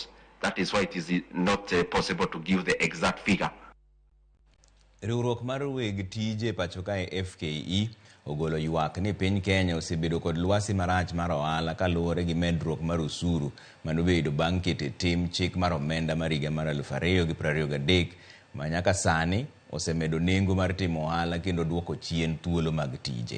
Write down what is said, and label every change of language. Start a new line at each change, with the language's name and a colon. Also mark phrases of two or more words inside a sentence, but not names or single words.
English: That is why it is not possible to give the exact figure.
Luo (Kenya and Tanzania): Riwruok mar weg tije pacho kae FKE ogolo ywak ni piny Kenya osebedo kod lwasi marach mar ohala kaluwore gi medruok mar osuru manobedo bang' keto tim chik mar omenda mar higa mar 2023 ma nyaka sani osemedo nengo mar timo ohala kendo duoko chien thuolo mag tije.